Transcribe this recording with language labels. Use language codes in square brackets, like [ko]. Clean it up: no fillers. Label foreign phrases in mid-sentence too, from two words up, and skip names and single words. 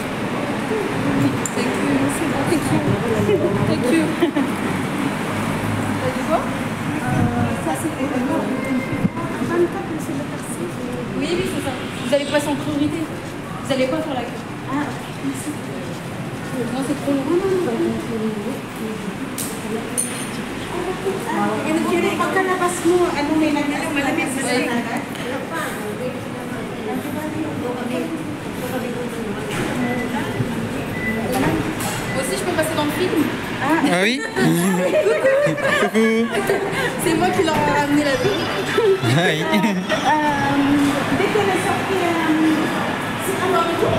[en] Thank you. Thank you. [fr] T'as dit quoi? Ça, c'est pour moi. C'est le taxi. Oui, oui, c'est ça. Vous allez passer en priorité. Vous allez pas faire la queue. Ah, merci. Non, c'est trop long. [tl] Pagkalabas mo, ano may naglalabas sa agad? [fr] Moi aussi, je peux passer dans le film. Ah oui. Coucou. C'est moi qui leur ai ramené la vie. Ah oui. Dès que la sortie, c'est alors le tour.